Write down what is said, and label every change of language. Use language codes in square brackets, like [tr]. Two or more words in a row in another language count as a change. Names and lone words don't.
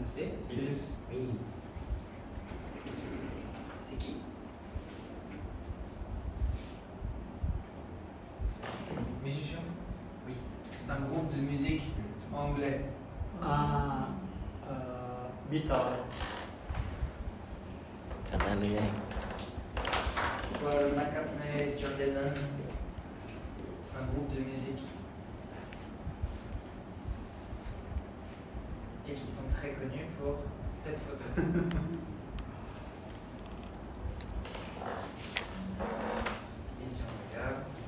[fr] C'est Oui. C'est qui? Musicien? Oui. C'est un groupe de musique anglais. Ah, Beatles. [th] อาจารย์หรือยัง [fr] Paul McCartney, John Lennon. C'est un groupe de musique. Et qui sont très connus pour cette photo. Et si on regarde.